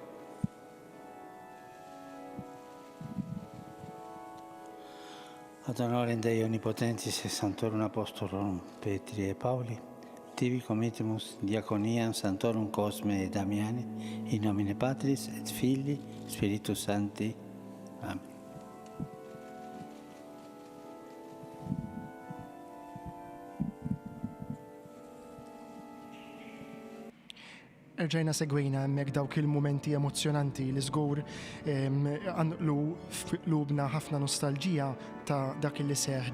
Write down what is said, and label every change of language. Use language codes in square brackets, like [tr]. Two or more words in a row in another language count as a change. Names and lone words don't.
[la] Ad honorem Dei Omnipotentis et Sanctorum Apostolorum Petri et Pauli, tibi committimus diaconiam Sanctorum Cosme et Damiani, in nomine Patris et Filii Spiritus Sancti. Amen. [mt] Erġajna segwejna hemmhekk dawk il-mumenti emozjonanti li żgur għanqlu f'qlubna ħafna nostalġija ta' dak li seħ